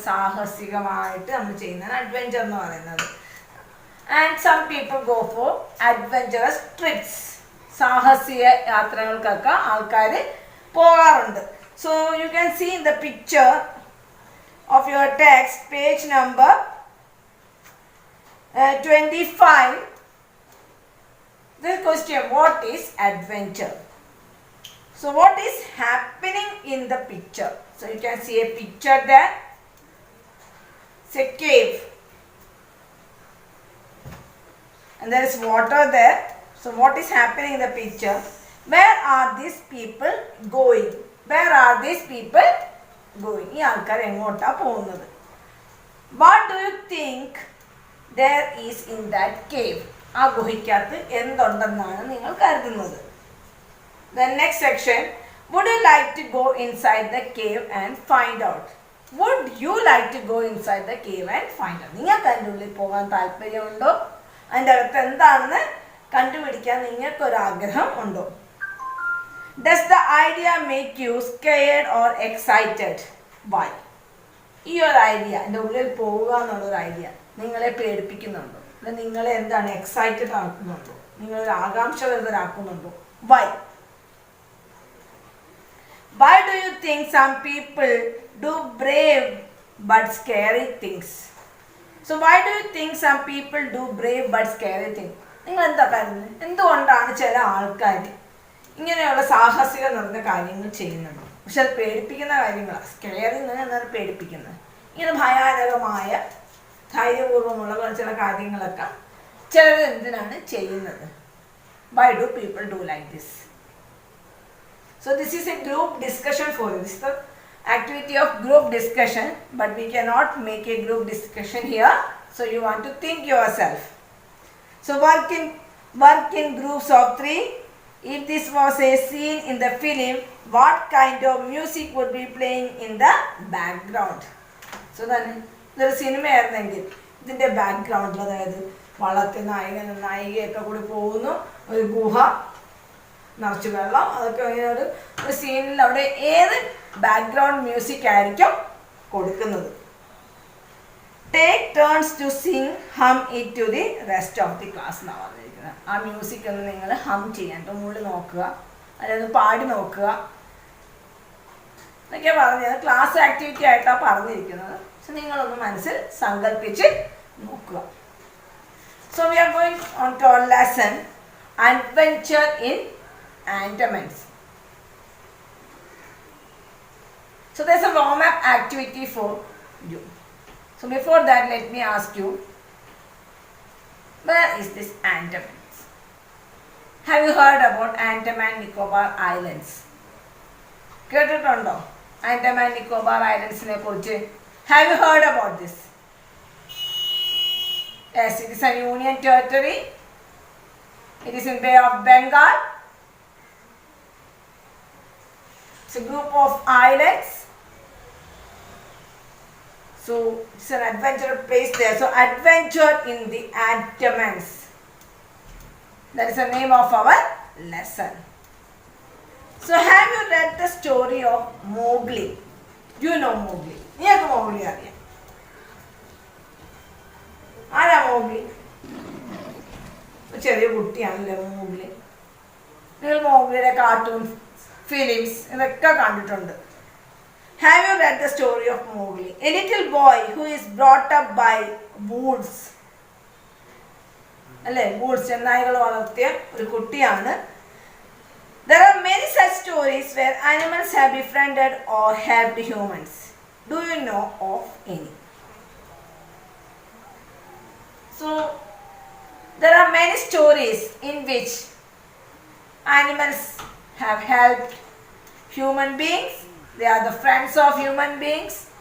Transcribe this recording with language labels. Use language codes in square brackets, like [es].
[ml] സാഹസികമായിട്ട് നമ്മൾ ചെയ്യുന്നതാണ് അഡ്വെഞ്ചർ എന്ന് പറയുന്നത്. [en] And some people go for adventurous trips. [ml] സാഹസിക യാത്രകൾക്കൊക്കെ ആൾക്കാർ പോകാറുണ്ട്. [en] So you can see in the picture of your text, page number 25. This question, what is adventure? So what is happening in the picture? So you can see a picture there. It's a cave. And there is water there. So what is happening in the picture? Where are these people going? Where are these people going? [ml] ഈ ആൾക്കാർ എങ്ങോട്ടാ പോകുന്നത്? [en] What do you think there is in that cave? [ml] ആ ഗുഹയ്ക്കകത്ത് എന്തുണ്ടെന്നാണ് നിങ്ങൾ കരുതുന്നത്? [en] The next section, would you like to go inside the cave and find out? Would you like to go inside the cave and find out? [ml] നിങ്ങൾക്ക് അതിൻ്റെ ഉള്ളിൽ പോകാൻ താല്പര്യമുണ്ടോ? അതിൻ്റെ അകത്ത് എന്താണെന്ന് കണ്ടുപിടിക്കാൻ നിങ്ങൾക്കൊരു ആഗ്രഹം ഉണ്ടോ? [en] Does the idea make you scared or excited? Why? [ml] ഈ ഒരു ഐഡിയ, എൻ്റെ ഉള്ളിൽ പോവുക എന്നുള്ളൊരു ഐഡിയ നിങ്ങളെ പേടിപ്പിക്കുന്നുണ്ടോ? അല്ല നിങ്ങളെ എന്താണ് എക്സൈറ്റഡ് ആക്കുന്നുണ്ടോ? നിങ്ങളൊരു ആകാംക്ഷഭരിതരാക്കുന്നുണ്ടോ? [en] Why? Why do you think some people do brave but scary things? So why do you think some people do brave but scary things? [ml] നിങ്ങൾ എന്താ കരുതുന്നത്? എന്തുകൊണ്ടാണ് ചില ആൾക്കാർ ഇങ്ങനെയുള്ള സാഹസിക നിറഞ്ഞ കാര്യങ്ങൾ ചെയ്യുന്നത്? പക്ഷെ അത് പേടിപ്പിക്കുന്ന കാര്യങ്ങളാണ്. സ്കെയറി എന്നാണ് പേടിപ്പിക്കുന്നത്. ഇങ്ങനെ ഭയാനകമായ ധൈര്യപൂർവ്വമുള്ള ചില കാര്യങ്ങളൊക്കെ ചിലർ എന്തിനാണ് ചെയ്യുന്നത്? [en] Why do people do like this? So this is a group discussion for you. This is the activity of group discussion, but we cannot make a group discussion here. So you want to think yourself. So work in groups of 3. If this was a scene in the film, what kind of music would be playing in the background? [ml] So then ഇതൊരു സിനിമയായിരുന്നെങ്കിൽ ഇതിൻ്റെ ബാക്ക്ഗ്രൗണ്ടിൽ, അതായത് വള്ളത്തിൽ നായകനും നായികയൊക്കെ കൂടി പോകുന്നു, ഒരു ഗുഹ നിറച്ച് വെള്ളം, അതൊക്കെ ഒരു സീനിൽ അവിടെ ഏത് ബാക്ക്ഗ്രൗണ്ട് മ്യൂസിക് ആയിരിക്കും കൊടുക്കുന്നത്? [en] take turns to sing hum it to the rest of the class [ml] എന്നാണ് പറഞ്ഞിരിക്കുന്നത്. ആ മ്യൂസിക് ഒന്ന് നിങ്ങൾ ഹം ചെയ്യാൻ മുകളിൽ നോക്കുക, അതായത് പാടി നോക്കുക എന്നൊക്കെയാണ് പറഞ്ഞത്. ക്ലാസ് ആക്ടിവിറ്റി ആയിട്ടാണ് പറഞ്ഞിരിക്കുന്നത്. സോ നിങ്ങളൊന്ന് മനസ്സിൽ സങ്കല്പിച്ച് നോക്കുക. [en] So we are going on to our lesson adventure in Andamans. So there's a warm-up activity for you. So before that, let me ask you, where is this Andamans? Have you heard about Andaman Nicobar Islands? [ml] കേട്ടിട്ടുണ്ടോ ആൻഡമാൻ നിക്കോബാർ ഐലൻഡ്സിനെ കുറിച്ച്? [en] Have you heard about this? Yes, it is a union territory. It is in Bay of Bengal. It's a group of islands. So it's an adventure place there. So adventure in the Andamans. That is the name of our lesson. So have you read the story of Mowgli? Do you know Mowgli? [ml] നിങ്ങൾക്ക് Mowgli അറിയാം? ആരാ Mowgli? ചെറിയ കുട്ടിയാണല്ലേ Mowgli. നിങ്ങൾ Mowgliയുടെ cartoon films ഇതൊക്കെ കണ്ടിട്ടുണ്ട്. [en] Have you read the story of Mowgli? A little boy who is brought up by wolves. [ml] അല്ലേ, wolves ചെന്നായ്കൾ വളർത്തിയ ഒരു കുട്ടിയാണ്. [en] There are many such stories where animals have befriended or helped humans. Do you know of any? So there are many stories in which animals have helped human beings. They are the friends of human beings.